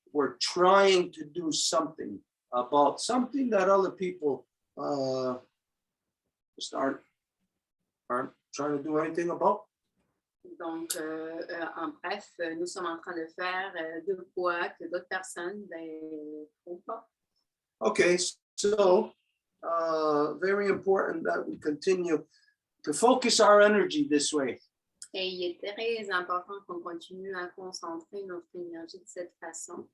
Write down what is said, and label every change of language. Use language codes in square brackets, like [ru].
[en] We're trying to do something about something that other people just aren't trying to do anything about. [fr] Donc, en bref, nous sommes en train de faire deux poids que d'autres personnes ne font pas. [en] Okay, so very important that we continue to focus our energy this way. [fr] Et il est très important qu'on continue à concentrer notre énergie de cette façon.